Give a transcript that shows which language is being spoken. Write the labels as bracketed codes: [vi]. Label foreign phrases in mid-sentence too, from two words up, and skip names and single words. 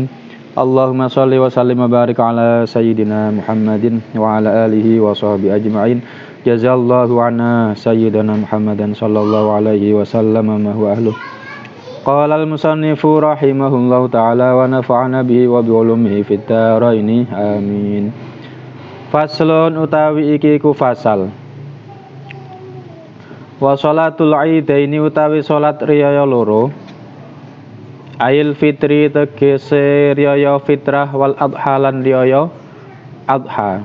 [ar] اللهم صل وسلم وبارك على سيدنا محمد وعلى آله وصحبه أجمعين. جزى الله عنا سيدنا محمدا صلى الله عليه وسلم ما هو أهله. قال المصنف رحمه الله تعالى ونفعنا به وبعلومه في الدارين آمين. [jv] Faslun utawi iki ku fasal. [ar] وصلاة العيدين [jv] utawi salat riyaya loro. [ar] عيد الفطر [jv] tegese riyaya fitrah [ar] والأضحى [jv] lan riyaya adha.